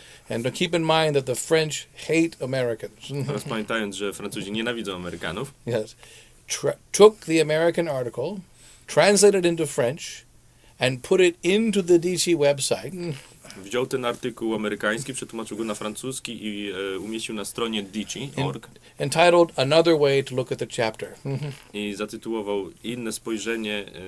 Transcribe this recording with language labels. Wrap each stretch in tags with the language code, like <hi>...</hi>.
<en>And to keep in mind that the French hate Americans.</en> <pl>Teraz pamiętając, że Francuzi nienawidzą Amerykanów.</pl> <en>Yes. Took the American article, translated into French, and put it into the DC website.</en> <pl>Wziął ten artykuł amerykański, przetłumaczył go na francuski i umieścił na stronie dici.org.</pl> <en>Entitled Another Way to Look at the Chapter.</en> <pl>I zatytułował inne spojrzenie</pl>